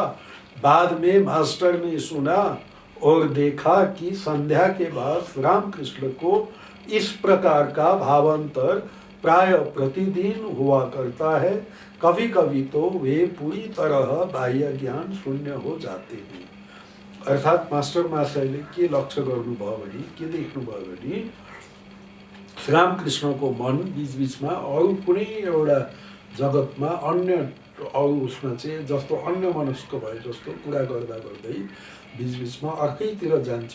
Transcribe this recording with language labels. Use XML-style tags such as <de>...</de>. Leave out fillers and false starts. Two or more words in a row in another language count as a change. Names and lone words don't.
<hi>बाद में मास्टर ने सुना और देखा कि संध्या के बाद रामकृष्ण को इस प्रकार का भावांतर प्राय प्रतिदिन हुआ करता है। कभी कभी तो वे पूरी तरह बाह्य ज्ञान शून्य हो जाते हैं।</hi> <ne>अर्थात मास्टर महाशयले के लक्ष्य गर्नुभयो भने, के देख्नुभयो भने, श्री रामकृष्णको मन बीचबीचमा अरू कुनै एउटा जगतमा अन्य अरू उसमा चाहिँ जस्तो अन्य मनस्क भए जस्तो कुरा गर्दा गर्दै बीचबीचमा अर्कैतिर जान्छ।</ne>